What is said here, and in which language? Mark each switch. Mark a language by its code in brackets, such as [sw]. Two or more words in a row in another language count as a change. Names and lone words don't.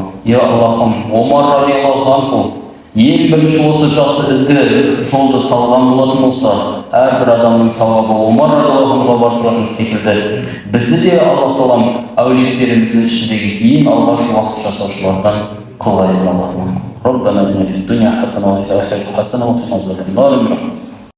[kk] Я Аллахым, Омар [ar] رضي الله عنه [kk] ең бірінші осы жақсы ізгі жолды салған болатын болса, әрбір адамның сауабы Омар [ar] رضي الله عنه [kk] барып тұратын секілді, бізді де Аллах Тағалам әулеттеріміздің ішіндегі ең алғаш уақыт жасаушылардан қылғайсың Аллахым. [ar] ربنا آتنا في الدنيا حسنة وفي الآخرة حسنة وقنا عذاب النار.